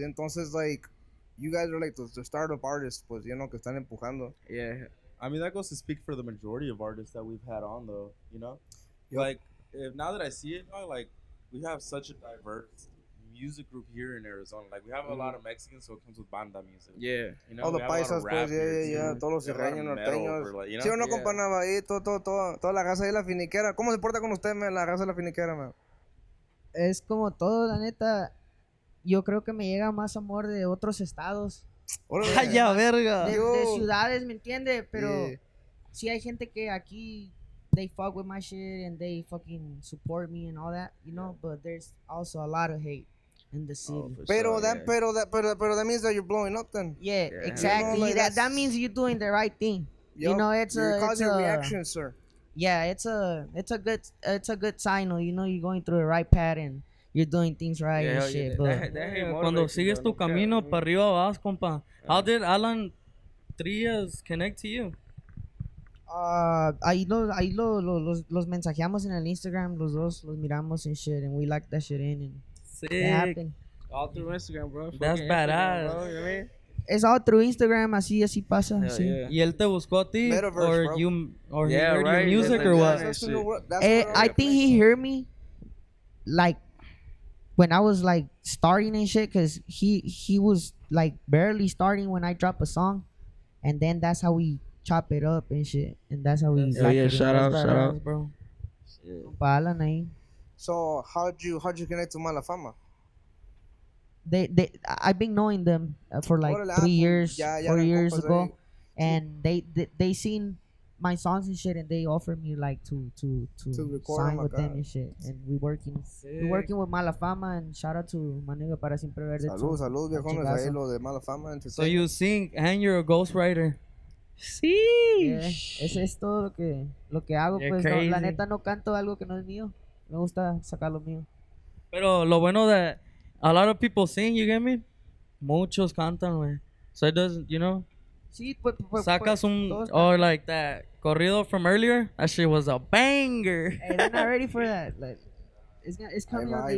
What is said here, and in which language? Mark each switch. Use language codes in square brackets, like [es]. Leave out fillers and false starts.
[es] Entonces, [en] like, you guys are like the startup artists, pues, you know, [es] que están empujando. [en] Yeah. I mean, that goes to speak for the majority of artists that we've had on, though, you know? Like, now that I see it, like, we have such a diverse music group here in Arizona. Like, we have a lot of Mexicans, so it comes with banda music. Yeah. You know, all the [es] paisas, pues, todos los sierreños, norteños. [en] Like, you know? [es] ¿Sí o no, CompaNava? Ahí, toda la raza de la Finikera. ¿Cómo se porta con usted, man, la raza de la Finikera, man? Es como todo, la neta. Yo creo que me llega más amor de otros estados. ¡Ay, ya, verga! De ciudades, ¿me entiende? Pero sí hay gente que aquí [en] they fuck with my shit and they fucking support me and all that, you know, but there's also a lot of hate in the city. Pero that means that you're blowing up then. Yeah, exactly. You know, like that means you're doing the right thing. You know, you're causing reactions, sir. Yeah, it's a good sign, you know, you're going through the right path and you're doing things right and shit. But [es] cuando sigues tu camino para arriba vas, compa. [en] How did Alan Trias connect to you? [es] Ahí los mensajeamos en el Instagram, los dos los miramos [en] and shit, and we like that shit in, and sick. It happened. All through Instagram, bro. That's badass. Bro, you know what I mean? It's all through Instagram, [es] así pasa. [en] Yeah, [es] sí. [en] yeah. [es] ¿Y él te buscó a ti? [en] Metaverse, Or he heard your music or what? I think he heard me like when I was like starting and shit, cause he was like barely starting when I drop a song, and then that's how we chop it up and shit, and that's how we. Shout out, bro. Alan ahí. So how'd you connect to Mala Fama? I've been knowing them for like [es] Órale, [en] 3 years, [es] ya [en] 4 years [es] compas [en] ago, [es] ahí. [en] and they seen my songs and shit, and they offered me like to To record sign them with them [es] acá. [en] and shit, and we working with Mala Fama, and shout out to my nigga [es] para siempre verde. Salud, viejones, ahí lo de Mala Fama. [en] So you sing and you're a ghostwriter. [es] Sí. Yeah, ese es todo lo que hago. [en] You're [es] Pues no, la [en] crazy. [es] neta no canto algo que no es mío. Me gusta sacar lo mío. Pero lo bueno [en] that a lot of people sing, you get me? [es] Muchos cantan, güey. [en] So it doesn't, you know? [es] Sí, pues, Sacas un, todos [en] or [es] cantan. [en] like that corrido from earlier. That shit was a banger. Hey, they're not ready for that. Like, it's coming on the